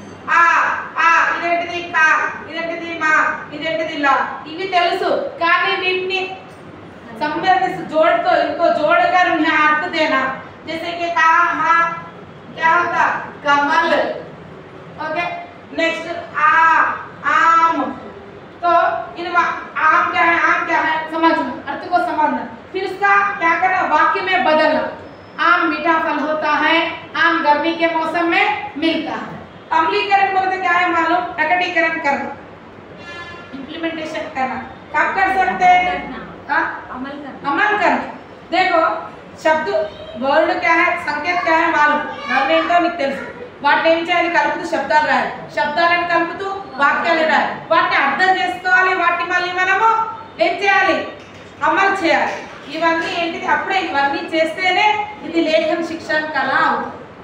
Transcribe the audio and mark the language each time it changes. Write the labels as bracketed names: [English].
[Telugu] ఆ ఆ, ఇదేంటిది కా, ఇదేంటిది మా, ఇదేంటిది లా, ఇవి తెలుసు। కానీ వీటిని [Hindi] संबंध जोड़ तो इनको जोड़कर उन्हें अर्थ देना। जैसे कि का, हा, क्या होता? कमल। ओके नेक्स्ट आ, आम। तो इन आम क्या है? आम क्या है समझना, अर्थ को समझना, फिर उसका क्या करना? वाक्य में बदलना। आम मीठा फल होता है, आम गर्मी के मौसम में मिलता है। अमलीकरण बोलते क्या है मालूम? प्रकटीकरण करना, इंप्लीमेंटेशन करना। कब कर सकते हैं? अमल करना। देखो शब्द वर्ड क्या है, संकेत क्या है मालूम? [Telugu] वर्ड ఏంటో మీకు తెలుసు। వాటిని ఏం చేయాలి? కలుపుతూ శబ్దాలు రాయాలి, శబ్దాలను కలుపుతూ వాక్యాలు రాయాలి, వాటిని అర్థం చేసుకోవాలి, వాటిని మళ్ళీ మనము ఏం చేయాలి? అమలు చేయాలి। ఇవన్నీ ఏంటిది? అప్పుడే ఇవన్నీ చేస్తేనే ఇది లేఖన శిక్షణ కళ అవుతుంది।